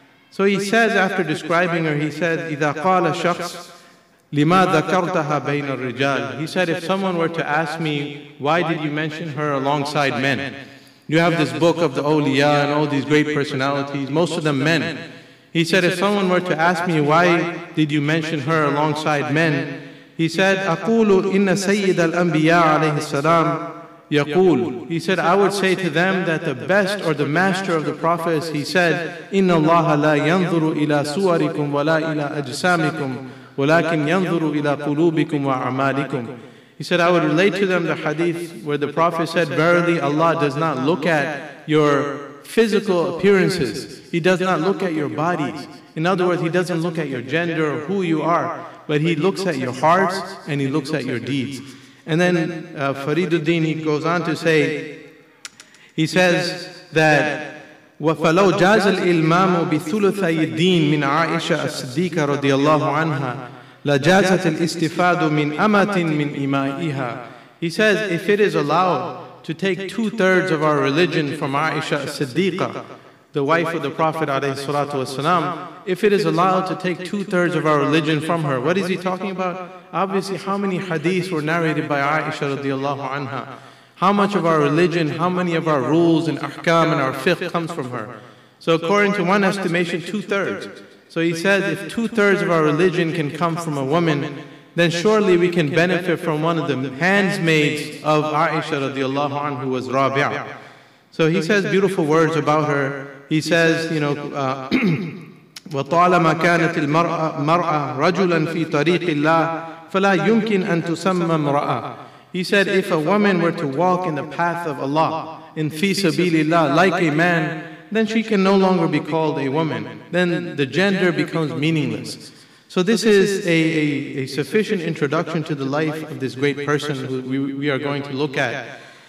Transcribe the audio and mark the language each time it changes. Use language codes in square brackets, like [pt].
[en] So he says, after describing her, he said, [ar] إِذَا قَالَ شَخْص لِمَا ذَكَرْتَهَا بَيْنَ الرِّجَالِ. [en] He said, if someone were to ask me, why did you mention her alongside men? You have this book of the awliya and all these great personalities, most of them men. He said, if someone were to ask me, why did you mention her alongside men? He said, [ar] أَقُولُ إِنَّ سَيِّدَ الْأَنْبِيَاءِ عَلَيْهِ السَّلَامِ يقول. [en] He said, I would say to them that the best or the master of the prophets, he said, [ar] إِنَّ اللَّهَ لَا يَنْظُرُ إِلَى صُوَرِكُمْ وَلَا إِلَى أَجْسَامِكُمْ وَلَكِنْ يَنْظُرُ إِلَى قُلُوبِكُمْ وَأَعْمَالِكُمْ. [en] He said, I would relate to them the hadith where the Prophet said, verily Allah does not look at your physical appearances. He does not look at your bodies. In other words, He doesn't look at your gender or who you are, but He looks at your hearts and He looks at your deeds. And then Fariduddin, he goes on to say, he says that [ar] وَفَلَوْ جَازَ الْإِلْمَامُ بِثُلُثَيِ الدِّينِ مِنْ عَائِشَةَ الصِّدِّيقَةِ رَضِيَ اللَّهُ عَنْهَا لَجَازَتِ الْإِسْتِفَادُ مِنْ أَمَةٍ مِنْ إِمَائِهَا. [en] He says, if it is allowed to take 2/3 of our religion from Aisha as-Siddiqa, the wife of the Prophet ﷺ, if it is allowed to take 2/3 of our religion from her, what is he talking about? Obviously, how many hadiths were narrated by Aisha radiallahu anha? How much of our religion, how many of our rules and ahkam and our fiqh comes from her? So according to one estimation, 2/3. So he says if 2/3 of our religion can come from a woman, then surely we can benefit from one of the handmaids of Aisha radiallahu anha, who was Rabiah. So he says beautiful words about her. He says, [ar] وَطَالَمَا كَانَتِ الْمَرْأَةُ رَجُلًا فِي طَرِيقِ اللَّهِ فَلَا يُمْكِنْ أَن تُسَمَّ امْرَأَةً. [en] He said, if a woman were to walk in the path of Allah, in fi sabilillah, like a man, then she can no longer be called a woman. Then the gender becomes meaningless. So this is a sufficient introduction to the life of this great person who we are going to look at.